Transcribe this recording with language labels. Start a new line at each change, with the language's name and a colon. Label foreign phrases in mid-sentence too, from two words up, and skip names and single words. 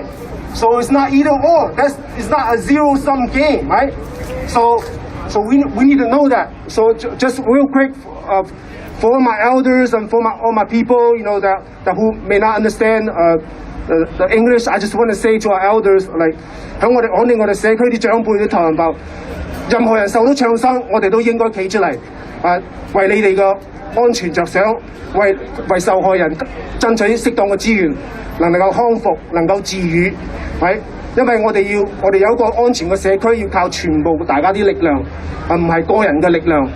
English: So it's not either or. It's not a zero-sum game, right? So we need to know that. So just real quick, for all my elders and for all my people, you know, that who may not understand the English, I just want to say to our elders, like,
Cantonese: 響我哋社區啲長輩啲同胞，任何人受到創傷，我哋都應該企出嚟，為你哋嘅安全着想，為受害人爭取適當嘅資源，能夠康復，能夠治癒，係。因為我哋有一個安全嘅社區，要靠全部大家啲力量，唔係個人嘅力量。